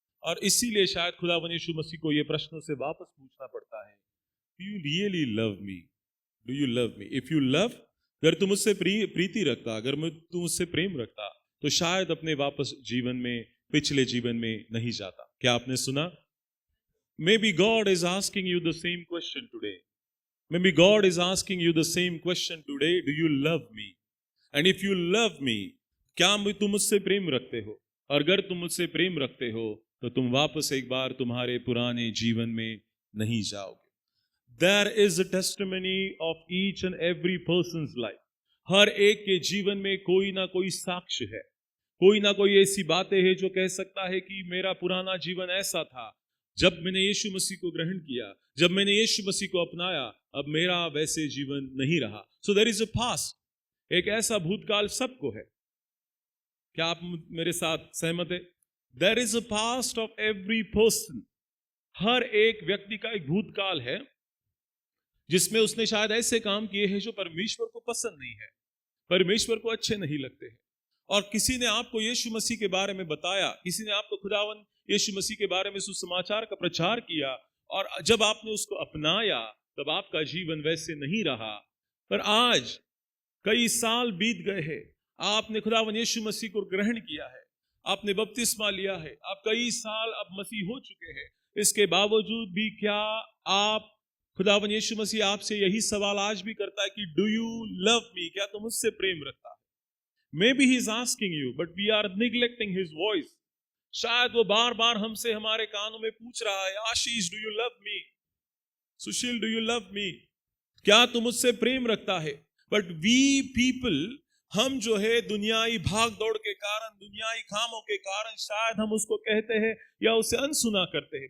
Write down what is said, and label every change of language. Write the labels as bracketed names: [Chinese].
[Hindi] और इसीलिए शायद खुदावन यीशु मसीह को ये प्रश्नों से वापस पूछना पड़ता है, [English] Do you really love me? [Hindi] Do you love मी? [English] if you love, [Hindi] अगर तुम मुझसे प्रीति रखता, अगर तुम मुझसे प्रेम रखता, तो शायद अपने वापस जीवन में, पिछले जीवन में नहीं जाता। क्या आपने सुना? [English] Maybe God is asking you the same question today. Maybe God is asking you the same question today. Do you love me? And if you love me, [Hindi] क्या तुम मुझसे प्रेम रखते हो? और अगर तुम मुझसे प्रेम रखते हो, तो तुम वापस एक बार तुम्हारे पुराने जीवन में नहीं जाओगे। [English] There is a testimony of each and every person's life. [Hindi] हर एक के जीवन में कोई ना कोई साक्ष्य है, कोई ना कोई ऐसी बातें हैं जो कह सकता है कि मेरा पुराना जीवन ऐसा था, जब मैंने यीशु मसीह को ग्रहण किया, जब मैंने यीशु मसीह को अपनाया, अब मेरा वैसे जीवन नहीं रहा। [English] So there is a past. [Hindi] एक ऐसा भूतकाल सबको है। क्या आप मेरे साथ सहमत है? [English] There is a past of every person. [Hindi] हर एक व्यक्ति का एक भूतकाल है जिसमें उसने शायद ऐसे काम किए हैं जो परमेश्वर को पसंद नहीं है, परमेश्वर को अच्छे नहीं लगते हैं। और किसी ने आपको यीशु मसीह के बारे में बताया, किसी ने आपको खुदावन यीशु मसीह के बारे में सुसमाचार का प्रचार किया, और जब आपने उसको अपनाया तब आपका जीवन वैसे नहीं रहा। पर आज कई साल बीत गए हैं, आपने खुदावन यीशु मसीह को ग्रहण किया है, आपने बपतिस्मा लिया है, आप कई साल अब मसीह हो चुके हैं। इसके बावजूद भी क्या आप, खुदावन यीशु मसीह आपसे यही सवाल आज भी करता है कि [English] Do you love me? [Hindi] क्या तुम मुझसे प्रेम रखता है? [English] Maybe he is asking you, but we are neglecting his voice. [Hindi] शायद वो बार बार हमसे हमारे कानों में पूछ रहा है, आशीष [English] Do you love me? [Hindi] Sushil [English] Do you love me? [Hindi] क्या तुम मुझसे प्रेम रखता है? [English] but we people, [Hindi] हम जो है दुनियाई भाग दौड़ के कारण, दुनियाई कामों के कारण शायद हम उसको कहते हैं या उसे अनसुना करते हैं।